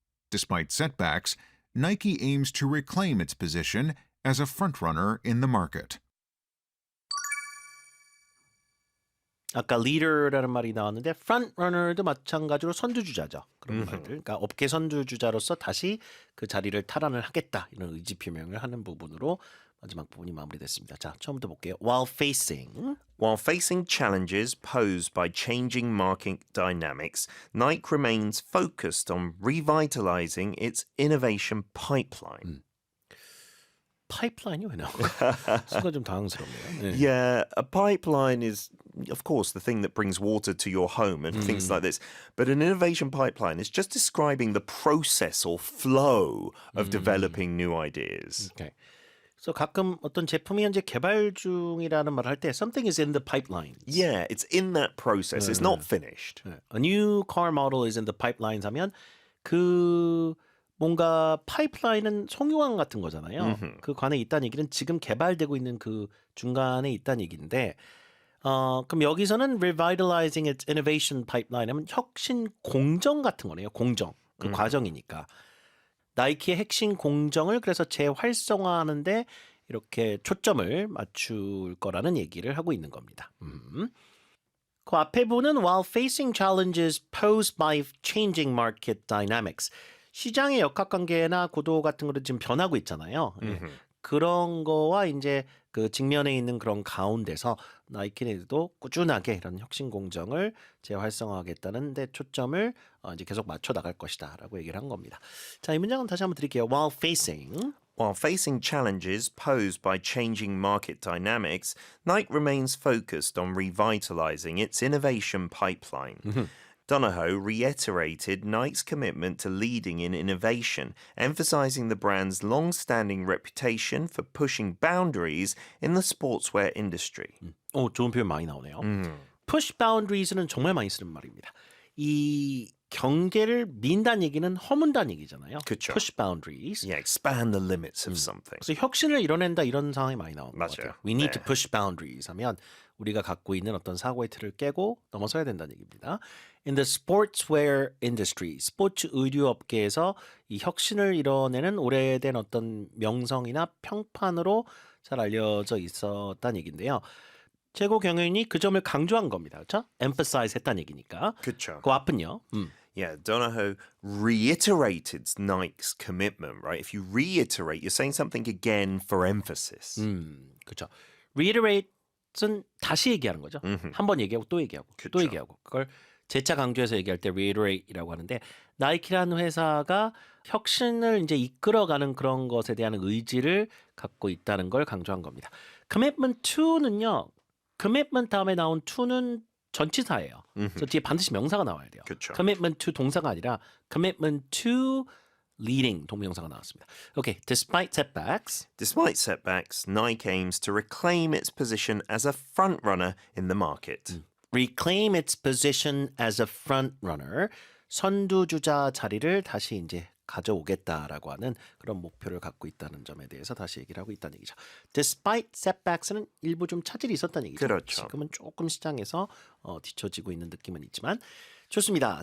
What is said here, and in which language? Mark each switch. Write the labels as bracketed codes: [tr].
[en] Despite setbacks, Nike aims to reclaim its position as a frontrunner in the market. [ko] 아까 leader라는 말이 나왔는데 frontrunner도 마찬가지로 선두주자죠. 그런 말들. 그러니까 업계 선두주자로서 다시 그 자리를 탈환을 하겠다. 이런 의지 표명을 하는 부분으로 마지막 부분이 마무리됐습니다. 자, 처음부터 볼게요. [en] While facing challenges posed by changing market dynamics, Nike remains focused on revitalizing its innovation pipeline. [ko] 파이프라인이 왜 나온 거야? 순간 좀 당황스럽네요. 네. [en] Yeah, a pipeline is, of course, the thing that brings water to your home and things like this. But an innovation pipeline is just describing the process or flow of developing new ideas. Okay. [ko] 그래서 가끔 어떤 제품이 현재 개발 중이라는 말을 할 때 [en] something is in the pipeline. Yeah, it's in that process. It's not finished. A new car model is in the pipelines [ko] 하면 그 뭔가 파이프라인은 송유관 같은 거잖아요. 그 관에 있다는 얘기는 지금 개발되고 있는 그 중간에 있다는 얘기인데 그럼 여기서는 [en] revitalizing its innovation pipeline [ko] 하면 혁신 공정 같은 거네요. 공정. 그 과정이니까. 나이키의 핵심 공정을 그래서 재활성화하는데 이렇게 초점을 맞출 거라는 얘기를 하고 있는 겁니다. 그 앞에 보는 [en] while facing challenges posed by changing market dynamics. [ko] 시장의 역학관계나 구도 같은 거를 지금 변하고 있잖아요. 그런 거와 이제 그 직면에 있는 그런 가운데서 나이키네도 꾸준하게 이런 혁신 공정을 재활성화하겠다는 데 초점을 이제 계속 맞춰 나갈 것이다라고 얘기를 한 겁니다. 자, 이 문장은 다시 한번 드릴게요. [en] While facing challenges posed by changing market dynamics, Nike remains focused on revitalizing its innovation pipeline. Donahoe reiterated Nike's commitment to leading in innovation, emphasizing the brand's long-standing reputation for pushing boundaries in the sportswear industry. [ko] 좋은 표현 많이 나오네요. push boundaries는 정말 많이 쓰는 말입니다. 이 경계를 민다는 얘기는 허문다는 얘기잖아요. 그쵸. [en] push boundaries. Yeah, expand the limits of something. [ko] 그래서 혁신을 이뤄낸다 이런 상황이 많이 나오는 것 맞아요. 같아요. [en] We need [ko] 네. [en] to push boundaries [ko] 하면 우리가 갖고 있는 어떤 사고의 틀을 깨고 넘어서야 된다는 얘기입니다. [en] In the sportswear industry, [ko] 스포츠 의류 업계에서 이 혁신을 이뤄내는 오래된 어떤 명성이나 평판으로 잘 알려져 있었다는 얘기인데요. 최고 경영인이 그 점을 강조한 겁니다. 그렇죠? emphasize 했다는 얘기니까. 그쵸. 그 앞은요. [en] Yeah, Donahoe reiterated Nike's commitment, right? If you reiterate, you're saying something again for emphasis. [ko] 그렇죠. reiterate은 다시 얘기하는 거죠. 한 번 얘기하고 또 얘기하고 또 그쵸. 얘기하고 그걸 재차 강조해서 얘기할 때 reiterate이라고 하는데 나이키라는 회사가 혁신을 이제 이끌어가는 그런 것에 대한 의지를 갖고 있다는 걸 강조한 겁니다. commitment to는요. commitment 다음에 나온 to는 전치사예요. 그래서 뒤에 반드시 명사가 나와야 돼요. 그쵸. commitment to 동사가 아니라 commitment to leading 동명사가 나왔습니다. [en] Okay, despite setbacks, Despite setbacks, Nike aims to reclaim its position as a frontrunner in the market. reclaim its position as a front runner, [ko] 선두주자 자리를 다시 이제 가져오겠다라고 하는 그런 목표를 갖고 있다는 점에 대해서 다시 얘기를 하고 있다는 얘기죠. Despite setbacks는 일부 좀 차질이 있었다는 얘기죠. 그렇죠. 지금은 조금 시장에서 뒤처지고 있는 느낌은 있지만 좋습니다.